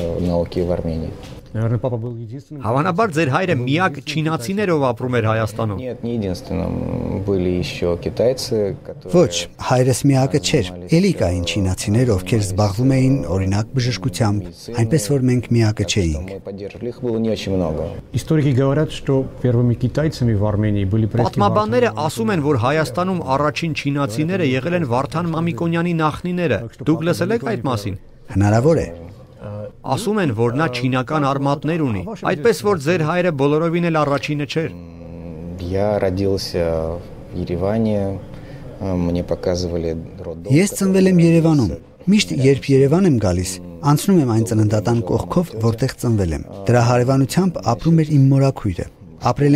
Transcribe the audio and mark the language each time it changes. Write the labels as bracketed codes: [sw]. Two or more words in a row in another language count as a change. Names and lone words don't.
[hy] Հավանաբար ձեր հայրը միակ չինացին էր, ով ապրում էր Հայաստանում։ Ոչ, հայրս միակը չէր։ Էլի կային չինացիներ, ովքեր զբաղվում էին օրինակ բժշկությամբ, այնպես որ մենք միակը չէինք։ [ru] Историки говорят, что первыми китайцами в Армении были предки. [hy] Պատմաբանները ասում են, որ Հայաստանում առաջին չինացիները եղել են Վարդան Մամիկոնյանի նախնիները։ Դուք լսել եք այդ մասին։ Հնարավոր է։ Ասում են, որ նա չինական արմատներ ունի, այդպես որ ձեր հայրը բոլորովին էլ առաջինը չէր։ Ես ծնվել եմ Երևանում։ Միշտ երբ Երևան եմ գալիս, անցնում եմ այն ծննդատան կողքով, որտեղ ծնվել եմ։ Դրա հարևանությամբ ապրում էր իմ մորաքույրը։ Ապրել